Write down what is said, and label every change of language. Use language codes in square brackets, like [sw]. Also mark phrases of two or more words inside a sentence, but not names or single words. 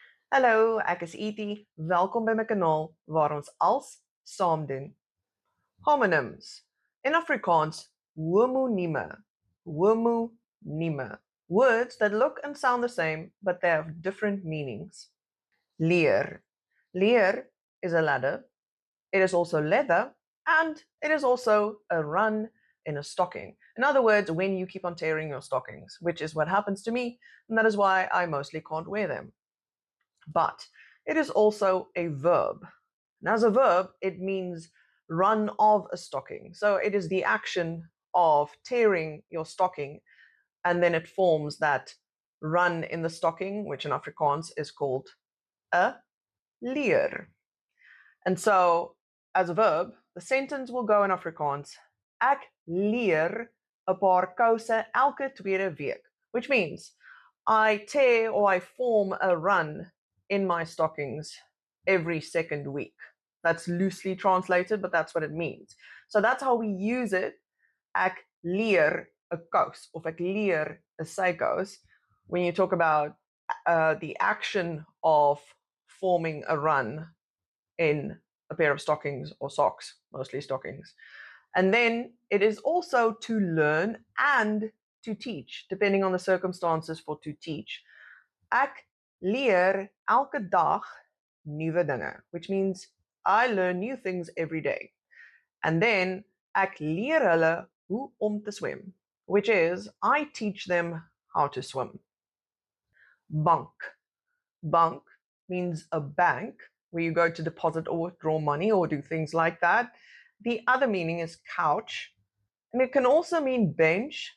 [af] Hallo, ek is Etie. Welkom by my kanaal waar ons als saam doen. [en] Homonyms. In Afrikaans, homonyme. Homonyme. Words that look and sound the same, but they have different meanings. Leer. Leer is a ladder. It is also leather, and it is also a run in a stocking. In other words, when you keep on tearing your stockings, which is what happens to me, and that is why I mostly can't wear them. But it is also a verb. And as a verb, it means run of a stocking. So it is the action of tearing your stocking, and then it forms that run in the stocking, which in Afrikaans is called a leer. And so, as a verb, the sentence will go in Afrikaans, [af] ek leer 'n paar kouse elke tweede week, [en] which means I tear or I form a run in my stockings every second week. That's loosely translated, but that's what it means. So that's how we use it. [af] Ek leer 'n kous of ek leer 'n sykous [en] when you talk about the action of forming a run in a pair of stockings or socks, mostly stockings. And then it is also to learn and to teach, depending on the circumstances for to teach. [af] Ek leer elke dag nuwe dinge, [en] which means I learn new things every day. And then [af] ek leer hulle hoe om te swem, [en] which is I teach them how to swim. Bank. Bank means a bank where you go to deposit or withdraw money or do things like that. The other meaning is couch, and it can also mean bench.